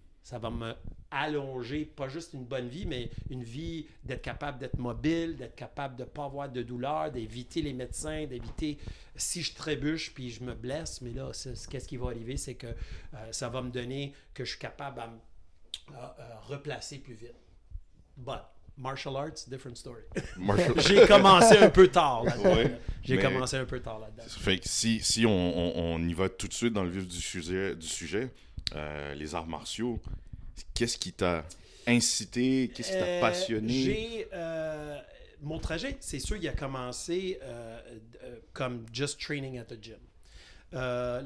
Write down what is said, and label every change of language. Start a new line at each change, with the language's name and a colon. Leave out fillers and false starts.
French: Ça va me allonger, pas juste une bonne vie, mais une vie d'être capable d'être mobile, d'être capable de ne pas avoir de douleur, d'éviter les médecins, d'éviter si je trébuche puis je me blesse. Mais là, qu'est-ce qui va arriver, c'est que ça va me donner que je suis capable à me replacer plus vite.
English: But martial arts, different story.
French: J'ai commencé un peu tard là-dedans. Ouais, J'ai mais- commencé un peu tard là-dedans. Fait que si on y va tout de suite dans le vif du sujet, les arts martiaux, qu'est-ce qui t'a incité, qu'est-ce qui t'a passionné? mon trajet, c'est sûr, il a commencé comme
English: just training at the gym.